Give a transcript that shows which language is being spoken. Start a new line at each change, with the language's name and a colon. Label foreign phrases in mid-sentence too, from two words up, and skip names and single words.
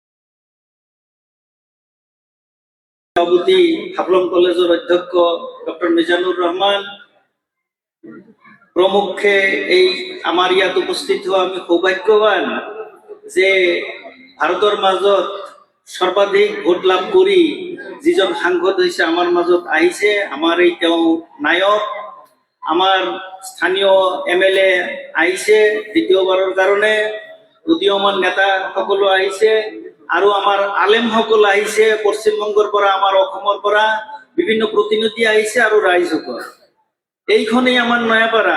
Assamese: সভাপতি, হাফলং কলেজের অধ্যক্ষ ডক্টর মিজানুর রহমান প্রমুখে এই আমার ইয়াত উপস্থিত হওয়া আমি সৌভাগ্যবান যে ভারতের মাজত সর্বাধিক ভোট লাভ করি যিজন সাংসদ হৈছে আমার মাজত আহিছে। আমার এই নায়ক আমার স্থানীয় MLA আহিছে দ্বিতীয়বাৰৰ কাৰণে, উদীয়মান নেতা সকলো আহিছে আৰু আমাৰ আলেম সকল আহিছে, পশ্চিমবংগৰ পৰা আমাৰ অসমৰ পৰা বিভিন্ন প্ৰতিনিধি আহিছে আৰু ৰাইজসকল। এইখনেই আমাৰ নয়াপাৰা।